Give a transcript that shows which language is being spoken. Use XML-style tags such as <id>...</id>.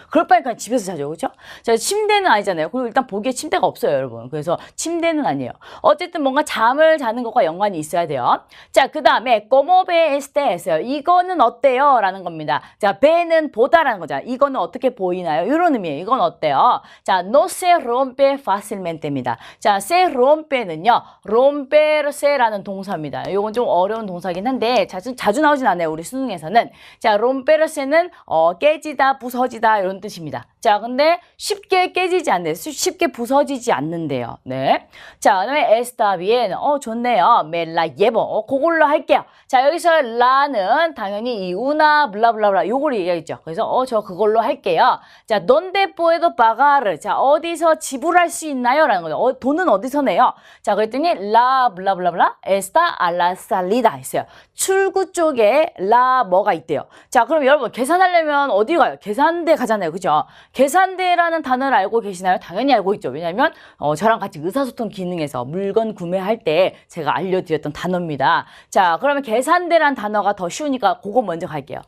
<ko>그럴 바에 그냥 집에서 자죠, 그렇죠? 자, 침대는 아니잖아요. 그리고 일단 보기에 침대가 없어요, 여러분. 그래서 침대는 아니에요. 어쨌든 뭔가 잠을 자는 것과 연관이 있어야 돼요. 자, 그 다음에</ko> <es>como ve este</es> <ko>이거는 어때요? 라는 겁니다. 자, ve는 보다라는 거죠. 이거는 어떻게 보이나요? 이런 의미예요. 이건 어때요?</ko> <es>자, no se rompe fácilmente입니다.</es> <ko>자, se rompe는요, romperse라는 동사입니다. 이건 좀 어려운 동사긴 한데 자주 나오진 않아요, 우리 수능에서는. 자, romperse는 깨지다, 부서지다 이런 뜻입니다. 자, 근데 쉽게 깨지지 않네요. 쉽게 부서지지 않는데요. 네. 자, 그다음에</ko> <es>está bien.</es> <ko>좋네요.</ko> <es>me la llevo.</es> <ko>그걸로 할게요. 자, 여기서 la는 당연히 이 una 블라블라블라 요걸 얘기하겠죠. 그래서 저 그걸로 할게요.</ko> <es>자, donde puedo pagar.</es> <ko>자, 어디서 지불할 수 있나요? 라는 거죠. 돈은 어디서 내요?</ko> <es>자,</es> <ko>그랬더니</ko> <es>la 블라블라블라 está a la salida</es> <ko>했어요. 출구 쪽에 la 뭐가 있대요. 자, 그럼 여러분 계산하려면 어디 가요? 계산대 가잖아요. 그죠? 계산대라는 단어를 알고 계시나요? 당연히 알고 있죠. 왜냐하면 저랑 같이 의사소통 기능에서 물건 구매할 때 제가 알려드렸던 단어입니다. 자, 그러면 계산대라는 단어가 더 쉬우니까 그거 먼저 갈게요.</ko>